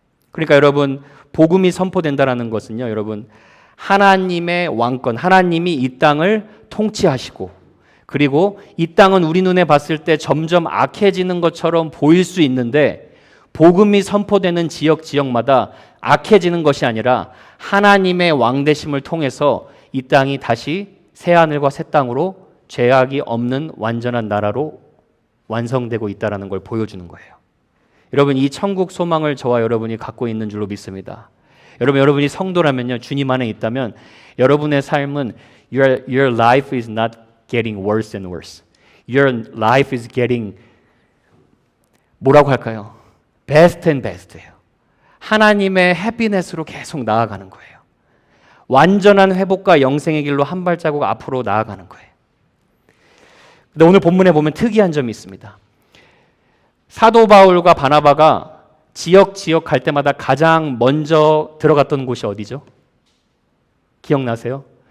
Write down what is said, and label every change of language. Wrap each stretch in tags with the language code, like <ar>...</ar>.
<ko>그러니까 여러분, 복음이 선포된다라는 것은요, 여러분, 하나님의 왕권, 하나님이 이 땅을 통치하시고, 그리고 이 땅은 우리 눈에 봤을 때 점점 악해지는 것처럼 보일 수 있는데, 복음이 선포되는 지역마다 악해지는 것이 아니라 하나님의 왕되심을 통해서 이 땅이 다시 새하늘과 새 땅으로 죄악이 없는 완전한 나라로 완성되고 있다는 걸 보여주는 거예요. 여러분, 이 천국 소망을 저와 여러분이 갖고 있는 줄로 믿습니다. 여러분이 성도라면요, 주님 안에 있다면 여러분의 삶은</ko> <en>your life is not getting worse and worse. Your life is getting,</en> <ko>뭐라고 할까요?</ko> <en>best and best예요.</en> <ko>하나님의 해피넷으로 계속 나아가는 거예요. 완전한 회복과 영생의 길로 한 발자국 앞으로 나아가는 거예요. 근데 오늘 본문에 보면 특이한 점이 있습니다. 사도 바울과 바나바가 지역 갈 때마다 가장 먼저 들어갔던 곳이 어디죠? 기억나세요?</ko>